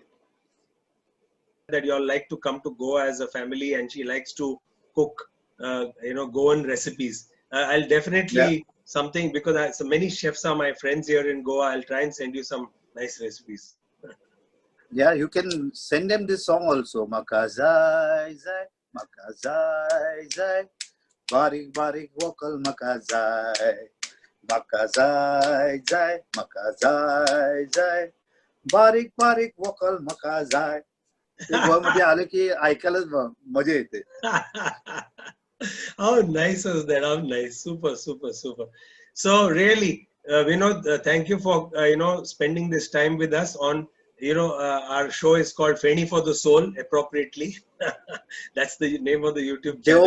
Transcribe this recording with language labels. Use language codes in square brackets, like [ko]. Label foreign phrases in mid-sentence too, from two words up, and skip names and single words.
[en] That you all like to come to Goa as a family, and she likes to cook, Goan recipes. I'll definitely something, because so many chefs are my friends here in Goa. I'll try and send you some nice recipes. Yeah, you can send them this song also. Makazai zai, makazai zai, barik barik vocal makazai, makazai zai, makazai zai, barik barik vocal makazai. [mr] मध्ये आले की ऐकायलाच मजा येते. [en] How nice was that? How nice! Super, super, super. So really, Vinod, thank you for spending this time with us on. Our show is called Feni for the Soul, appropriately. That's the name of the YouTube channel.